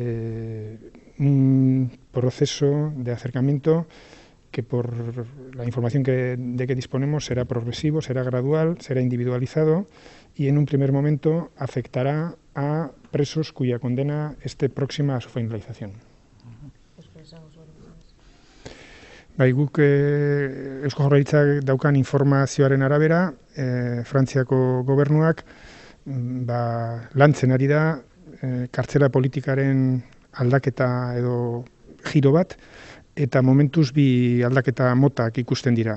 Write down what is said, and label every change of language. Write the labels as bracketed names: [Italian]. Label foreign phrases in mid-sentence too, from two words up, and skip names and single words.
[Spanish] un proceso de acercamiento que por la información de que disponemos será progresivo, será gradual, será individualizado y en un primer momento afectará a presos cuya condena esté próxima a su finalización. [Basque] Guk Eusko Jaurlaritzak daukan informazioaren arabera, Frantziako gobernuak lantzen ari da kartzela politikaren aldaketa edo giro bat, eta momentuz bi aldaketa motak ikusten dira.